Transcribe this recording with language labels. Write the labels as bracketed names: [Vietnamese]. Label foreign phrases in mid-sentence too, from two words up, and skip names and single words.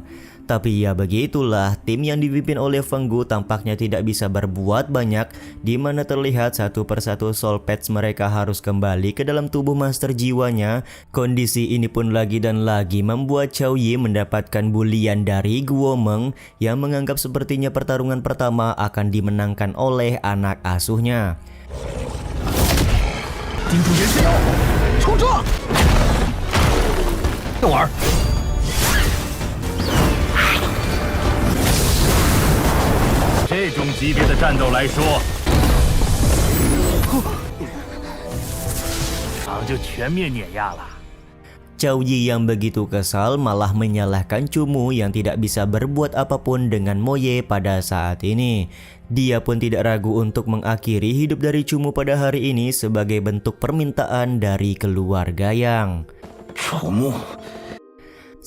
[Indonesian] Tapi ya begitulah, tim yang dipimpin oleh Feng Gu tampaknya tidak bisa berbuat banyak, di mana terlihat satu persatu [English] soul patch [Indonesian] mereka harus kembali ke dalam tubuh master jiwanya. Kondisi ini pun lagi dan lagi membuat Cao Yi mendapatkan bulian dari Guo Meng yang menganggap sepertinya pertarungan pertama akan dimenangkan oleh anak asuhnya. [Chinese] 盯住人身，冲撞！窦儿，这种级别的战斗来说，场就全面碾压了。 [Indonesian] Cao Yi yang begitu kesal malah menyalahkan Cumu yang tidak bisa berbuat apapun dengan Moye pada saat ini. Dia pun tidak ragu untuk mengakhiri hidup dari Cumu pada hari ini sebagai bentuk permintaan dari keluarga Yang.